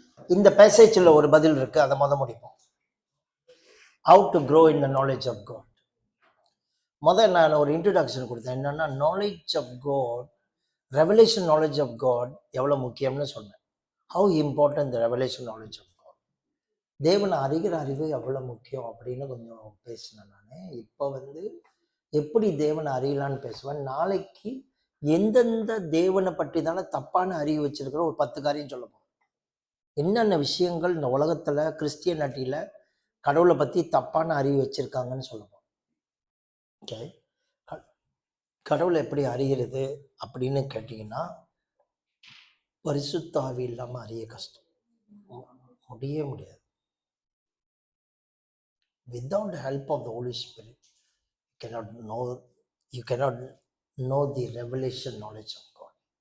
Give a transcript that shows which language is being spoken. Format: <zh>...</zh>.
<ta>இந்த பேசேஜில் ஒரு பதில் இருக்கு, அதை முடிப்போம்.</ta> <en>How to grow in the knowledge of God.</en> <ta>நான் ஒரு இன்ட்ரோடக்ஷன் கொடுத்தேன். என்னன்னா, knowledge of God, revelation knowledge of God எவ்வளோ முக்கியம்னு சொன்னேன்.</ta> <en>how important the revelation knowledge of God,</en> <ta>தேவனை அறிகிற அறிவு எவ்வளோ முக்கியம் அப்படின்னு கொஞ்சம் பேசினேன் நான். இப்போ எப்படி தேவனை அறியலான்னு பேசுவேன். நாளைக்கு எந்தெந்த தேவனை பற்றி தானே தப்பான அறிவு வச்சிருக்கிற ஒரு 10 காரியம் சொல்ல போகிறோம். என்னென்ன விஷயங்கள் இந்த உலகத்தில் கிறிஸ்டியனிட்டியில் கடவுளை பற்றி தப்பான அறிவு வச்சிருக்காங்கன்னு சொல்லணும். ஓகே, கடவுளை எப்படி அறிகிறது அப்படின்னு கேட்டிங்கன்னா, பரிசுத்த ஆவி இல்லாமல் அறிய கஷ்டம், முடியவே முடியாது.</ta> <en>Without the help of the Holy Spirit, you cannot know the revelation knowledge of God.</en>